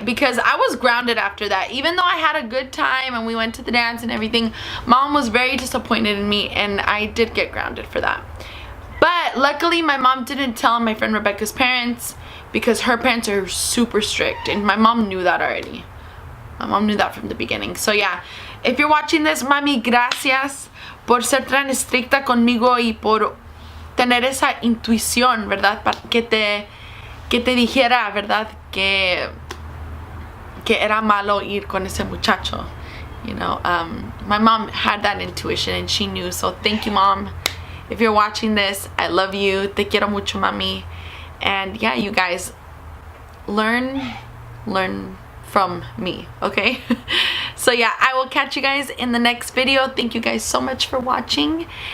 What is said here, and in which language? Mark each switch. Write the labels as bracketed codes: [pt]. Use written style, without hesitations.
[en] Because I was grounded after that. Even though I had a good time and we went to the dance and everything, Mom was very disappointed in me, and I did get grounded for that. But luckily my mom didn't tell my friend Rebecca's parents, because her parents are super strict, and my mom knew that already. My mom knew that from the beginning. [es] So yeah, if you're watching this, mami, gracias por ser tan estricta conmigo y por tener esa intuición, ¿verdad? Para que te dijera, ¿verdad? Que era malo ir con ese muchacho. [en] You know, my mom had that intuition, and she knew. So thank you, Mom. If you're watching this, I love you. Te quiero mucho, mami. And yeah, you guys, learn from me, okay? So yeah, I will catch you guys in the next video. Thank you guys so much for watching.